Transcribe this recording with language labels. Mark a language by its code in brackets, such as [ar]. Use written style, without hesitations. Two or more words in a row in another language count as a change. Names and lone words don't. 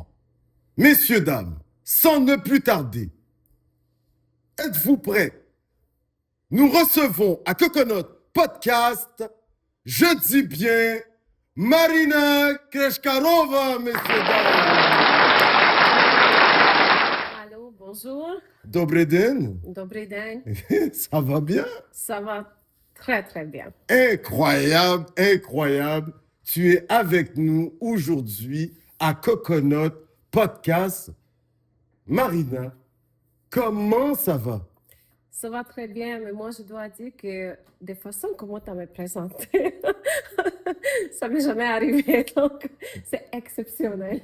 [fr] Messieurs, dames, sans ne plus tarder, êtes-vous prêts? Nous recevons à Coconut Podcast, je dis bien, Marina Kreshkarova, messieurs, dames. Allô, bonjour. [ru] Добрый день. Добрый день. [fr] Ça va bien? Ça va très, très bien. Incroyable, incroyable. Tu es avec nous aujourd'hui à Coconut Podcast. Marina, comment ça va? Ça va très bien, mais moi, je dois dire que de façon comment tu as me présenté, ça m'est jamais arrivé, donc c'est exceptionnel.